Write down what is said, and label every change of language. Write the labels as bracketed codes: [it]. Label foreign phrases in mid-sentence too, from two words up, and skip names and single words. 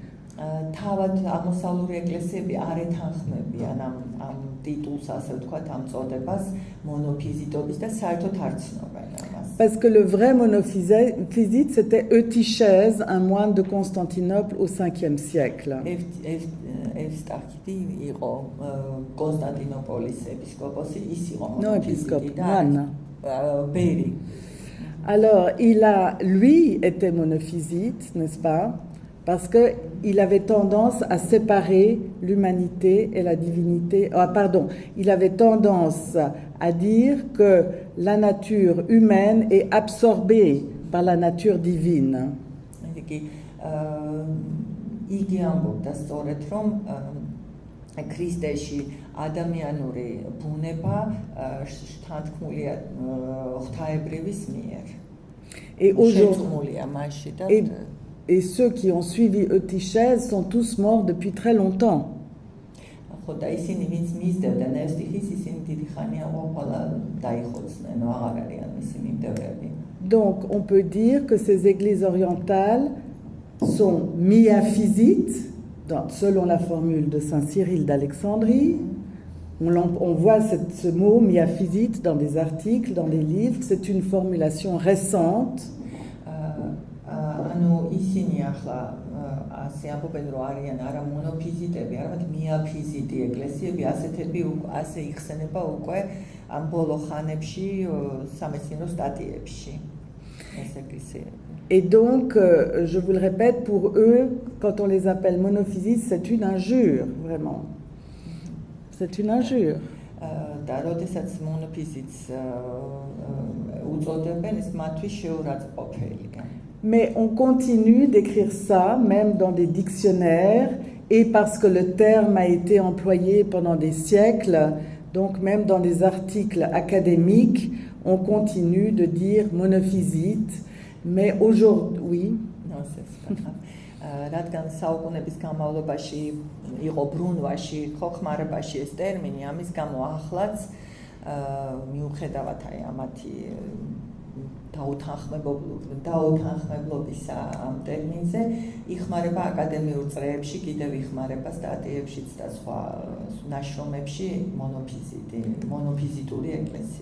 [fr] Parce que le vrai monophysite, c'était Eutychès, un moine de Constantinople au 5e siècle. [ka] Evstachidi იყო კონსტანტინოპოლის ეპისკოპოსი, ის იყო [fr] Non, épiscope, moine. [ka] ბერი. [fr] Alors, lui était monophysite, n'est-ce pas? Parce qu'il avait tendance à séparer l'humanité et la divinité. Il avait tendance à dire que la nature humaine est absorbée par la nature divine. [ka] იგი ამბობდა სწორედ რომ ქრისტეში ადამიანური ბუნება შთანთქმულია ღვთაებრივის მიერ. [fr] Et ceux qui ont suivi Eutychès sont tous morts depuis très longtemps. [ka] ხო და ისინი ვინც მისდევდნენ ევსტიხის ისინი დიდი ხანია ყველა დაიხოცნენ, აღარ არიან მისი მიმდევრები. [fr] Donc on peut dire que ces églises orientales sont miaphysites, selon la formule de Saint Cyril d'Alexandrie. On voit ce mot miaphysite dans des articles, dans des livres. C'est une formulation récente. [ka] ანუ ისინი ახლა ასე ამბობენ რომ არიან არა მონოფიზიტები, არამედ მიაფიზიტი ეკლესიები, ასეთები ასე იხსენება უკვე ამ ბოლო ხანებში სამეცნიერო სტატიებში ეს ეკლესიები. [fr] Et donc, je vous le répète, pour eux, quand on les appelle monophysites, c'est une injure, vraiment. C'est une injure. Mais on continue d'écrire ça, même dans des dictionnaires, et parce que le terme a été employé pendant des siècles, donc même dans des articles académiques, on continue de dire monophysite. Mais aujourd'hui, [ka] რადგან საუკუნეების განმავლობაში იყო ბრუნვაში, ხოხმარებაში ეს ტერმინი, ამის გამო ახლაც მიუხედავად აი ამათი დაუთანხმებლობისა ამ ტერმინზე, იხმარება აკადემიურ წრეებში, კიდევ იხმარება სტატიებშიც და სხვა ნაშრომებში მონოფიზიტური ეკლესიები.